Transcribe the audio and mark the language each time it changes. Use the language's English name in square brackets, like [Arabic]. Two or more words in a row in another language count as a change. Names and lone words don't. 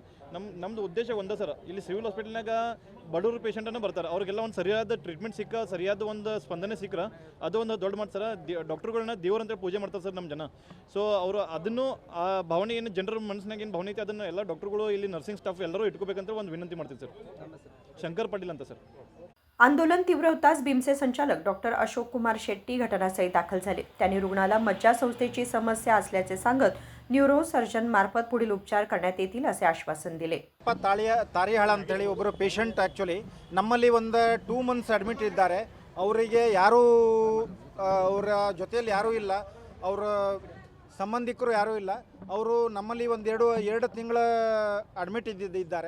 [Kannada] ನಮ್ಮದು ಉದ್ದೇಶ ಒಂದೇ ಸರ್, ಇಲ್ಲಿ ಸಿವಿಲ್ ಹಾಸ್ಪಿಟಲ್ನಾಗ ಬಡವರು ಪೇಷಂಟನ್ನು ಬರ್ತಾರೆ, ಅವ್ರಿಗೆಲ್ಲ ಒಂದು ಸರಿಯಾದ ಟ್ರೀಟ್ಮೆಂಟ್ ಸರಿಯಾದ ಒಂದು ಸ್ಪಂದನೆ ಸಿಕ್ಕರೆ ಅದು ಒಂದು ದೊಡ್ಡ ಮಾತು ಸರ್. ಡಾಕ್ಟ್ರುಗಳನ್ನ ದೇವರಂತ ಪೂಜೆ ಮಾಡ್ತಾರೆ ಸರ್ ನಮ್ಮ ಜನ. ಸೊ ಅವರು ಅದನ್ನು ಆ ಭಾವನೆ ಏನು ಜನರ ಮನಸ್ಸಿನಾಗ ಏನು ಭಾವನೆ ಐತೆ ಅದನ್ನು ಎಲ್ಲ ಡಾಕ್ಟ್ರುಗಳು ಇಲ್ಲಿ [English] nursing staff [Kannada] ಎಲ್ಲರೂ ಇಟ್ಕೋಬೇಕಂತ ಒಂದು ವಿನಂತಿ ಮಾಡ್ತೀವಿ ಸರ್. ಶಂಕರ್ ಪಾಟೀಲ್ ಅಂತ सर. [Marathi] आंदोलन तीव्र होताच बिमचे संचालक डॉक्टर अशोक कुमार शेट्टी घटनास्थळी दाखल झाले. त्यांनी रुग्णाला मज्जासंस्थेची समस्या असल्याचे सांगत [English] neuro surgeon [Marathi] मार्फत पुढील उपचार करण्यात येतील असे आश्वासन दिले. [Kannada] ತಾರಿಹಾಳ ಅಂತೇಳಿ ಒಬ್ಬರು ಪೇಷಂಟ್ ಆ್ಯಕ್ಚುಲಿ ನಮ್ಮಲ್ಲಿ ಒಂದು 2 ಮಂತ್ಸ್ ಅಡ್ಮಿಟ್ ಇದ್ದಾರೆ. ಅವರಿಗೆ ಯಾರೂ ಅವರ ಜೊತೆಯಲ್ಲಿ ಯಾರೂ ಇಲ್ಲ, ಅವರ ಸಂಬಂಧಿಕರು ಯಾರೂ ಇಲ್ಲ. ಅವರು ನಮ್ಮಲ್ಲಿ ಒಂದು 2 ತಿಂಗಳ ಅಡ್ಮಿಟ್ ಇದ್ದಾರೆ.